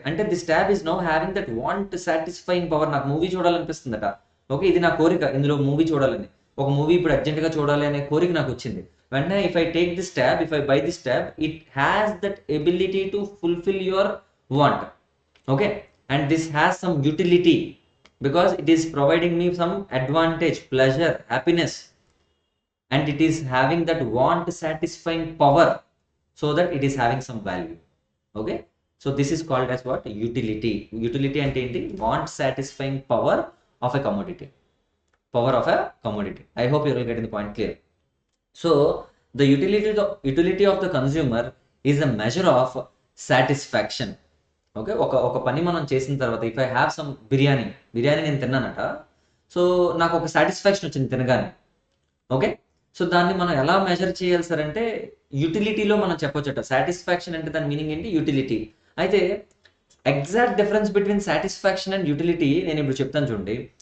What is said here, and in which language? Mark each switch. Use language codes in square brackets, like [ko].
[en] అంటే this tab is now having that want satisfying power. [te] నాకు movie చూడాలనిపిస్తుందట. Okay, ఇది నా కోరిక, ఇందులో మూవీ చూడాలని, ఒక మూవీ ఇప్పుడు అర్జెంట్గా చూడాలి అనే కోరిక నాకు వచ్చింది. [en] వెంటనే if I take this tab, if I buy this tab, it has that ability to fulfil your want. Okay, and this has some utility because it is providing me some advantage, pleasure, happiness, and it is having that want satisfying power, so that it is having some value. Okay, so this is called as what? Utility. Utility [te] ante enti? [en] Want satisfying power of a commodity. Power of a commodity. I hope you are getting the point clear. So the utility of the consumer is a measure of satisfaction. [te] Okay, ఒక పని మనం చేసిన తర్వాత [en] if I have some [te] biryani నేను తిన్నానట. So నాకు ఒక satisfaction వచ్చింది తినగానే. ఓకే, సో దాన్ని మనం ఎలా మెజర్ చేయాలి సార్ అంటే యూటిలిటీలో మనం చెప్పొచ్చట. సాటిస్ఫాక్షన్ అంటే దాని మీనింగ్ ఏంటి? యూటిలిటీ. అయితే [en] exact difference between satisfaction and utility [te] నేను ఇప్పుడు చెప్తాను చూడండి.